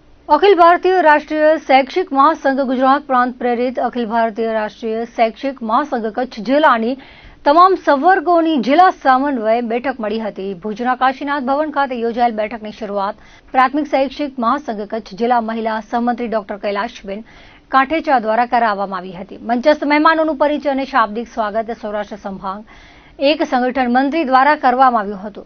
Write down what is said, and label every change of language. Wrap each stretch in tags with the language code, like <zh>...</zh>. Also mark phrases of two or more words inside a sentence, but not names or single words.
<gu>अखिल भारतीय राष्ट्रीय शैक्षिक महासंघ गुजरात प्रांत प्रेरित अखिल भारतीय राष्ट्रीय शैक्षिक महासंघ कच्छ जिल्लाની તમામ સંવર્ગોની જિલ્લા સમન્વય બેઠક મળી હતી। ભુજના કાશીનાથ ભવન ખાતે યોજાયેલ બેઠકની શરૂઆત પ્રાથમિક શૈક્ષિક મહાસંઘ કચ્છ જિલ્લા મહિલા સહમંત્રી ડોક્ટર કૈલાશબેન કાંઠેચા દ્વારા કરાવવામાં આવી હતી। મંચસ્થ મહેમાનોનું પરિચય અને શાબ્દિક સ્વાગત સૌરાષ્ટ્ર સંભાગ એક સંગઠન મંત્રી દ્વારા કરવામાં આવ્યું હતું।</gu>